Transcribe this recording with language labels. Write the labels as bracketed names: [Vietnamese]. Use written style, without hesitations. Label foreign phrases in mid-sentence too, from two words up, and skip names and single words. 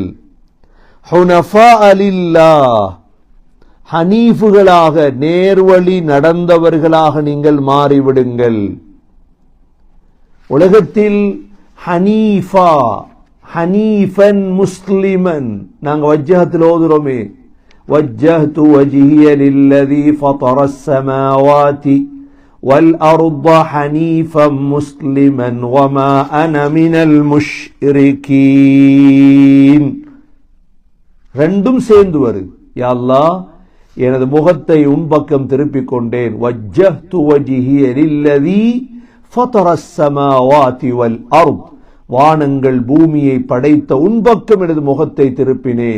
[Arabic] حنفاء لله, [Tamil] ஹனீஃபுகளாக, நேர்வழி நடந்தவர்களாக நீங்கள் மாறிவிடுங்கள். உலகத்தில் ஹனீஃபா, [Arabic] حنيفا مسلما, [Tamil] நாங்கள் வஜ்ஜஹத்தில் ஓதுறோமே, [Arabic] وجهت وجهي للذي فطر السماوات والأرض حنيفا مسلما وما أنا من المشركين. [Tamil] ரெண்டும் சேர்ந்து வருது. யா அல்லாஹ், எனது முகத்தை உன் பக்கம் திருப்பிக் கொண்டேன். [Arabic] وجهت وجهي للذي فطر السماوات والأرض, [Tamil] வானங்கள் பூமியை படைத்த உன் பக்கம் எனது முகத்தை திருப்பினேன்.